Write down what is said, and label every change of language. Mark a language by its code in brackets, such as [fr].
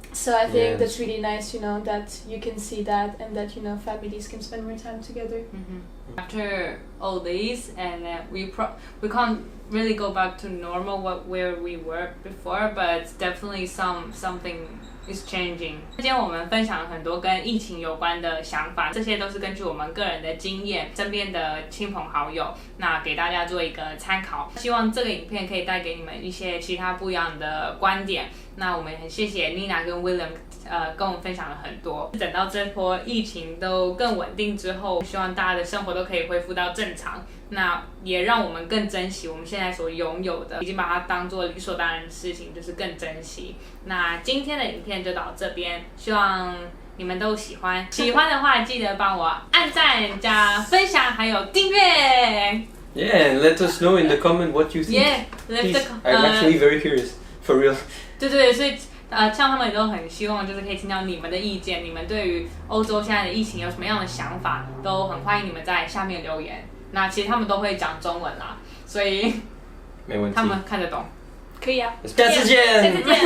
[en] So I think that's really nice, that you can see that and that, families can spend more time together. After all these, and we can't really go back to normal where we were before, but definitely something is changing. [zh] 今天我们分享了很多跟疫情有关的想法，这些都是根据我们个人的经验、身边的亲朋好友，那给大家做一个参考。希望这个影片可以带给你们一些其他不一样的观点。那我们也很谢谢 Nina 跟 William 跟我们分享了很多。等到这波疫情都更稳定之后，希望大家的生活都可以恢复到正常。那也让我们更珍惜我们现在所拥有的，已经把它当作理所当然的事情，就是更珍惜。那今天的影片就到这边，希望你们都喜欢。喜欢的话，记得帮我按赞、加分享，还有订阅。 [en] Yeah, and let us know in the comment what you think. Yeah, I'm actually very curious, for real. [zh] 对，所以像他们也都很希望，就是可以听到你们的意见，你们对于欧洲现在的疫情有什么样的想法，都很欢迎你们在下面留言。那其实他们都会讲中文啦，所以他们看得懂。可以啊，下次见。